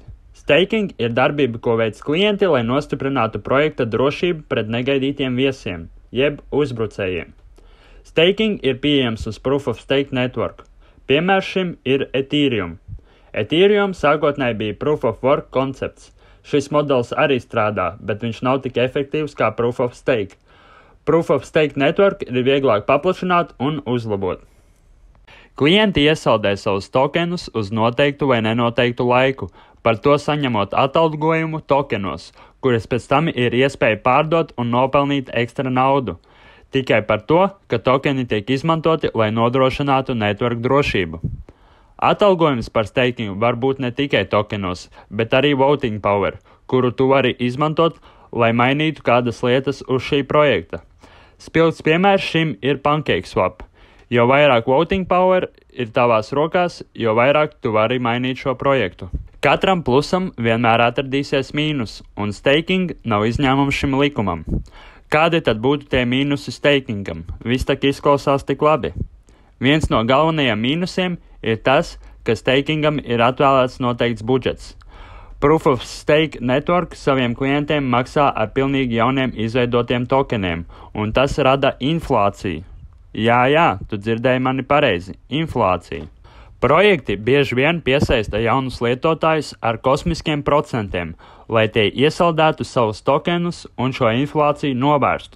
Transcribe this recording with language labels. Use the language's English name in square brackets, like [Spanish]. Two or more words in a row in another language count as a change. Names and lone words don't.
[Latvian] Staking ir darbība, ko veic klienti, lai nostiprinātu projekta drošību pret negaidītiem viesiem, jeb uzbrucējiem. Staking ir pieejams uz [English] Proof of Stake network. [Latvian] Piemērs šim ir Ethereum. Ethereum sākotnēji bija [English] Proof of Work [Latvian] koncepts. Šis modelis arī strādā, bet viņš nav tik efektīvs kā [English] Proof of Stake. Proof of Stake network [Latvian] ir vieglāk paplašināt un uzlabot. Klienti iesaldē savus tokenus uz noteiktu vai nenoteiktu laiku, par to saņemot atalgojumu tokenos, kuras pēc tam ir iespēja pārdot un nopelnīt ekstra naudu. Tikai par to, ka tokeni tiek izmantoti, lai nodrošinātu network drošību. Atalgojums par stakingu var būt ne tikai tokenos, bet arī [English] voting power, [Latvian] kuru tu vari izmantot, lai mainītu kādas lietas uz šī projekta. Spilgts piemērs šim ir PancakeSwap. Jo vairāk [English] voting power [Latvian] ir tavās rokās, jo vairāk tu vari mainīt šo projektu. Katram plusam vienmēr atradīsies mīnus, un staking nav izņēmums šim likumam. Kādi tad būtu tie mīnusi stakingam? Viss tak izklausās tik labi. Viens no galvenajiem mīnusiem ir tas, ka stakingam ir atvēlēts noteikts budžets. [English] Proof of Stake network [Latvian] saviem klientiem maksā ar pilnīgi jauniem izveidotiem tokeniem, un tas rada inflāciju. Jā, tu dzirdēji mani pareizi. Inflācija. Projekti bieži vien piesaista jaunus lietotājus ar kosmiskiem procentiem, lai tie iesaldētu savus tokenus un šo inflāciju novērstu.